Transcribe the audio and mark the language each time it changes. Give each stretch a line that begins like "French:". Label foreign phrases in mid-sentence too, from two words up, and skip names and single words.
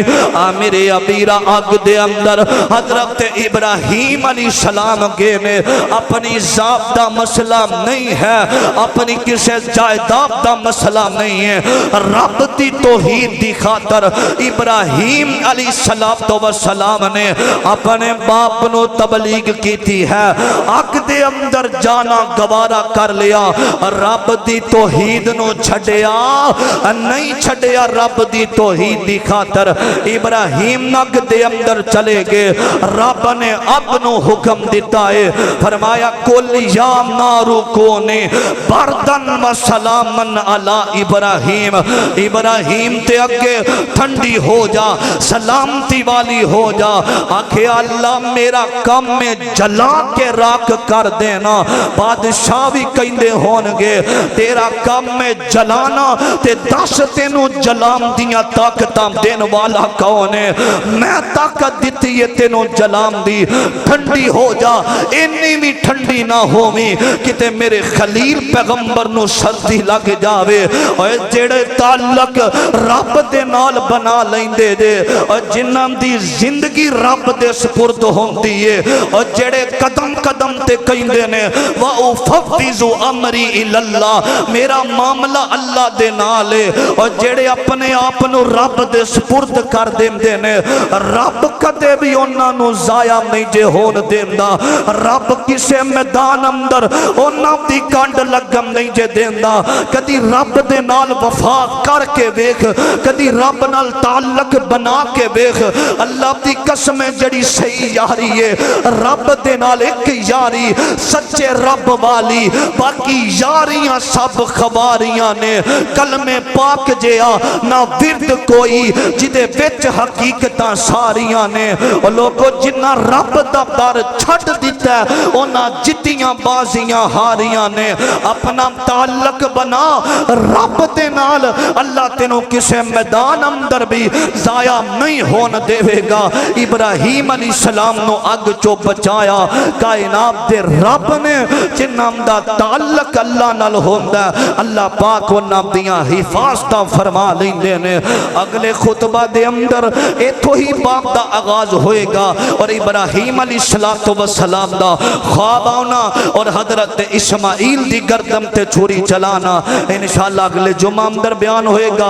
Punjabi: میرے ابیرہ آگ دے اندر حضرت ابراہیم
Arabic: علیہ السلام
Punjabi: کے میں اپنی ذات دا مسئلہ نہیں ہے، اپنی کسے جائیداد دا مسئلہ نہیں ہے. رب دی توحید دی خاطر ابراہیم
Arabic: علیہ السلام
Punjabi: نے اپنے باپ نو تبلیغ کیتی ہے، آگ دے اندر جانا گوارا کر لیا. رب دی توحید نو چھڑیا نہیں چھڑیا، رب دی توحید دی خاطر ابراہیم نگ دے اندر چلے گئے. رب نے ابنو حکم دیتا ہے، فرمایا
Arabic: کل یا نارو کونے بردن و سلامن علی ابراہیم.
Punjabi: ابراہیم تے اگے ٹھنڈی ہو جا، سلامتی والی ہو جا. آکھے اللہ میرا کم میں جلا کے راک کر دینا. بادشاہ بھی کہندے ہونگے تیرا کم میں جلانا تے 10 تینوں جلام دیاں طاقتاں دین والا کون ہے؟ میں طاقت دیتی ہے تینوں جلام دی. ٹھنڈی ہو جا، انی بھی ٹھنڈی نہ ہوویں کتے میرے خلیل پیغمبر نو سردی لگ جاوے. اور جڑے تعلق رب دے نال بنا لیندے دے اور جنہاں دی زندگی رب دے سپرد ہوندی ہے، اور جڑے قدم قدم تے کہندے نے
Arabic: وَأُفَوِّضُ أَمْرِي إِلَى اللَّهِ،
Punjabi: میرا معاملہ اللہ دے نال ہے. اور جڑے اپنے آپ نو رب دے سپرد کر دیندے نے، رب کدے بھی انہاں نو ضائع نہیں جے ہون دیندا. رب کسے میدان اندر انہاں دی کانڈ لگم نہیں جے دیندا. کدی رب دے نال وفا کر کے ویکھ، کدی رب نال تعلق بنا کے ویکھ. اللہ دی قسم جڑی صحیح یاری ہے رب دے نال ایک یاری سچے رب والی، باقی یاریاں سب خباریاں نے. کلمے پاک جیا نہ ورد کوئی جدے وچ حقیقتاں ساریاں نے. اور لوگوں جنہ رب دا در چھڑ دیتا ہے انہاں جتیاں بازیاں ہاریاں نے. اپنا تعلق بنا رب دے نال، اللہ تینوں کسے میدان اندر بھی ضائع نہیں ہون دے گا. ابراہیم
Arabic: علیہ السلام
Punjabi: نو اگ چو بچایا کائنات دے رب نے. جنہاں دا تعلق اللہ نال ہوندا ہے اللہ پاک انہاں دیاں حفاظتاں فرما لیندے نے. اگلے خطبہ دے اندر ایتھو ہی باپ دا آغاز ہوئے گا اور ابراہیم
Arabic: علیہ السلام
Punjabi: دا خواب آنا اور حضرت اسماعیل دی گردن تے چھری چلانا انشاءاللہ اگلے جمعہ اندر بیان ہوئے گا.